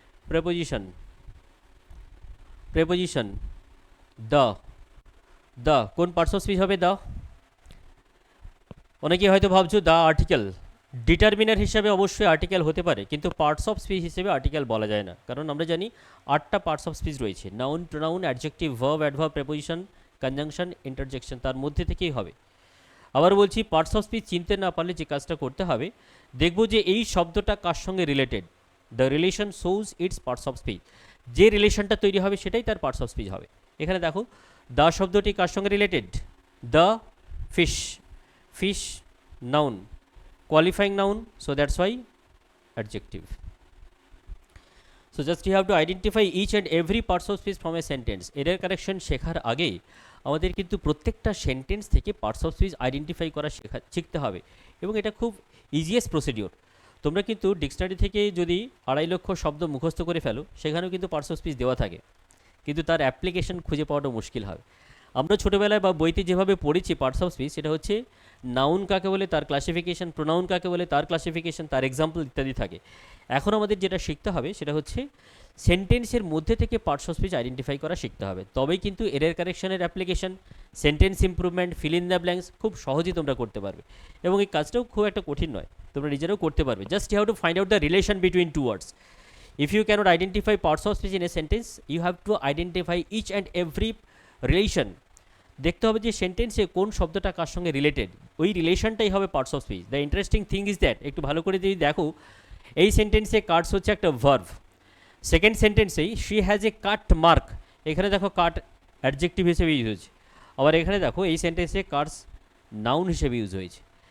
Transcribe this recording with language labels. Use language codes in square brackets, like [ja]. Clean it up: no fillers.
[bn] Preposition, preposition the, the কোন parts of speech হবে? The, অনেকে হয়তো ভাবছো দ্য আর্টিকেল, ডিটারমিনার হিসাবে অবশ্যই আর্টিকেল হতে পারে, কিন্তু পার্টস অফ স্পিচ হিসেবে আর্টিকেল বলা যায় না, কারণ আমরা জানি 8টা পার্টস অফ স্পিচ রয়েছে, noun, pronoun, adjective, verb, adverb, preposition, conjunction, interjection, তার মধ্যে থেকেই হবে। আবার বলছি পার্টস অফ স্পিচ চিনতে না পারলে যে কাজটা করতে হবে, দেখব যে এই শব্দটা কার সঙ্গে related, [en] the relation shows its parts of speech, [bn] যে রিলেশনটা তৈরি হবে সেটাই তার পার্টস অফ স্পিচ হবে। এখানে দেখো দ্য শব্দটি কার সঙ্গে related? [en] The fish, fish noun, qualifying noun, so that's why adjective. So just you have to identify each and every parts of speech from a sentence. [bn] Error correction শেখার আগে আমাদের কিন্তু প্রত্যেকটা সেন্টেন্স থেকে পার্টস অফ স্পিচ আইডেন্টিফাই করা শিখতে হবে, এবং এটা খুব ইজিয়েস্ট প্রসিডিওর। তোমরা কিন্তু ডিকশনারি থেকে যদি 2.5 লক্ষ শব্দ মুখস্থ করে ফেলো, সেখানেও কিন্তু পার্টস অফ স্পিচ দেওয়া থাকে, কিন্তু তার অ্যাপ্লিকেশন খুঁজে পাওয়াটা মুশকিল হবে। আমরা ছোটোবেলায় বা বইতে যেভাবে পড়েছি পার্টস অফ স্পিচ, সেটা হচ্ছে নাউন কাকে বলে তার ক্লাসিফিকেশন, প্রোনাউন কাকে বলে তার ক্লাসিফিকেশন, তার এক্সাম্পল ইত্যাদি থাকে। এখন আমাদের যেটা শিখতে হবে সেটা হচ্ছে সেন্টেন্সের মধ্যে থেকে পার্টস অফ স্পিচ আইডেন্টিফাই করা শিখতে হবে, তবেই কিন্তু error কারেকশনের application, sentence improvement, fill in the blanks খুব সহজেই তোমরা করতে পারবে, এবং এই কাজটাও খুব একটা কঠিন নয়, তোমরা নিজেরাও করতে পারবে। [en] Just you have to find out the relation between two words. If you cannot identify parts of speech in a sentence, you have to identify each and every relation. [bn] দেখতে হবে যে সেন্টেন্সে কোন শব্দটা কার সঙ্গে রিলেটেড, ওই রিলেশনটাই হবে parts of speech. [en] the interesting thing is that, [bn] একটু ভালো করে যদি দেখো, এই সেন্টেন্সে কাটস হচ্ছে একটা verb. Second সেন্টেন্সেই [en] she has a cut mark, [bn] এখানে দেখো কাট অ্যাডজেক্টিভ হিসেবে ইউজ হয়েছে, আবার এখানে দেখো এই সেন্টেন্সে কাটস নাউন হিসেবে ইউজ হয়েছে।